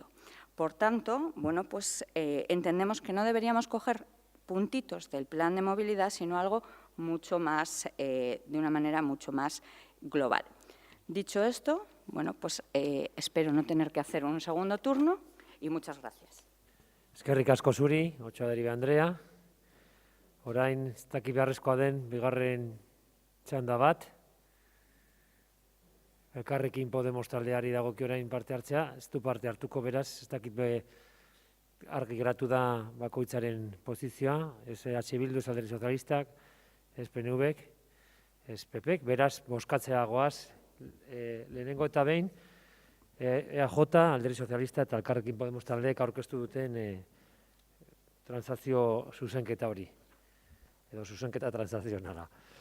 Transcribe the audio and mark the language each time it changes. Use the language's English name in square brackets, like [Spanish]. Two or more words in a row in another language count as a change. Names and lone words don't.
[Spanish] Por tanto, bueno, pues entendemos que no deberíamos coger puntitos del plan de movilidad, sino algo mucho más, de una manera mucho más global. Dicho esto, bueno, pues espero no tener que hacer un segundo turno y muchas gracias. [Basque] Eskerrik asko zuri, Otxaderi Andrea. Orain, ez dakit beharrezkoa den, bigarren txanda bat. Elkarrekin Podemos taldeari dagokio orain parte hartzea, ez du parte hartuko beraz, ez dakit argi geratu da bakoitzaren posizioa, ez EH Bildu, ez Alderdi Sozialistak, ez PNVek, ez PPek, beraz, bozkatzea goaz, lehenengo eta behin, EAJ, Alderdi Sozialista eta Elkarrekin Podemos taldeek aurkeztu duten transakzio zuzenketa hori, edo zuzenketa transakzionala.